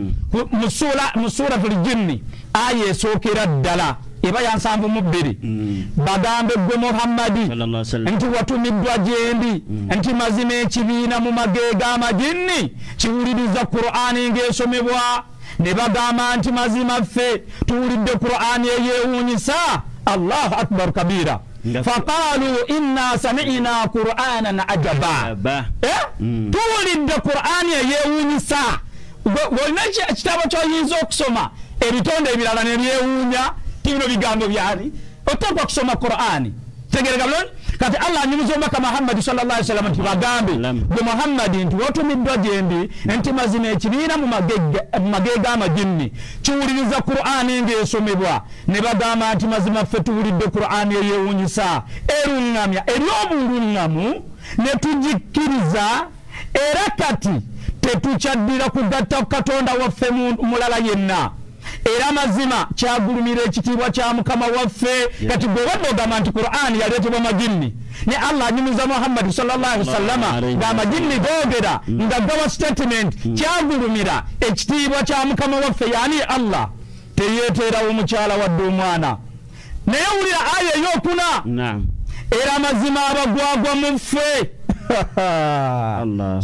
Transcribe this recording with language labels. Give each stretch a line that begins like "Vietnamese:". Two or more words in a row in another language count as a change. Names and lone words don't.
Ganda: mu
Arabic: سورة الجن
Ganda: aya esookera ddala eba ya 72 bagambe gwe Muhammadi nti watumiddwa gyendi nti mazima ekibiina mu mageega amajinni kiwuliriza Qur'ani ng'esomebwa ne bagamba nti mazima ffe tuwulidde Qur'ani eyewuunyisa.
Arabic: الله أكبر كبيرا. فقالوا إنا سمعنا قرآنا عجبا.
Ganda: Tuwulidde Qur'ani eyewuunyisa. Bwolina ekitabo ky'oyinza okusoma ebitonde ebirala ne byewuunya tibino bigambo byali oteekwa kusoma Qur'ani. Tegereka bulungi kati Allah anyumiza omubaka Muhammad
Arabic: صلى الله عليه وسلم
Ganda: nti bagambe gwe Muhammad nti watumiddwa gyendi nti mazima ekibiina mu magega amajinni kiwuliriza Qur'ani ng'esomebwa ne bagamba nti mazima ffe tuwulidde Qur'ani eyewuunyisa erungamya ery'obulungamu ne tugikkiriza era kati tetukyaddira kugatta Katonda waffe mulala yenna. Era mazima kyagulumira ekitiibwa kya Mukama waffe. Kati gwe wadde ogamba nti Qur'ani yaleetebwa majinni ne Allah anyumiza Muhammad
Arabic: صلى الله عليه وسلم
Ganda: ng'amajinni googera nga gawa statement kyagulumira ekitiibwa kya Mukama waffe yani Allah teyeeteerawo omukyala wadde omwana. Naye wulira aya ey'okuna era mazima abagwagwa mu ffe. Allah